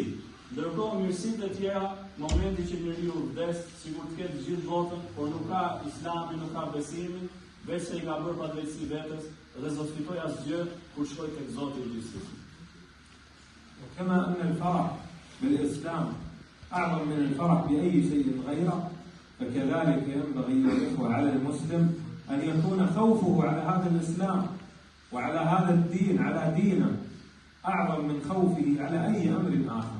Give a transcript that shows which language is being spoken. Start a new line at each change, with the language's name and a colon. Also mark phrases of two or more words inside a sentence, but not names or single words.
Albanian: Ndërkohë mirësitë e tjera, momenti që njeriu vdes, sikur të ketë gjithë botën, por nuk ka Islamin, nuk ka besimin, veç se i ka bërë padrejtësi vetes dhe s'do fitoj asgjë kur shkoj tek Zoti i gjithësisë.
Arabic: كما أن الفرح بالإسلام أعظم من الفرح بأي شيء غيره، فكذلك ينبغي الإخوة على المسلم أن يكون خوفه على هذا الإسلام وعلى هذا الدين، على دينه، أعظم من خوفه على أي أمر آخر.